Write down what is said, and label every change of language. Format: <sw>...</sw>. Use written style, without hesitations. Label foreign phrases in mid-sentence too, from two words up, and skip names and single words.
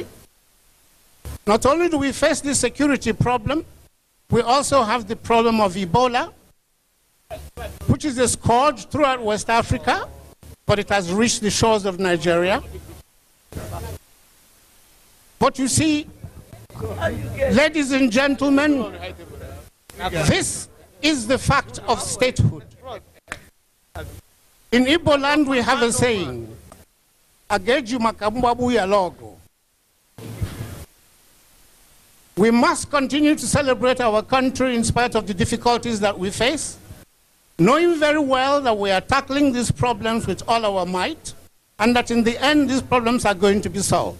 <en>Not only do we face this security problem, we also have the problem of Ebola, which is a scourge throughout West Africa, but it has reached the shores of Nigeria. But you see, ladies and gentlemen, this is the fact of statehood. In Igbo land we have a saying, Ageju makambabu ya logo. We must continue to celebrate our country in spite of the difficulties that we face, knowing very well that we are tackling these problems with all our might, and that in the end these problems are going to be solved.</en>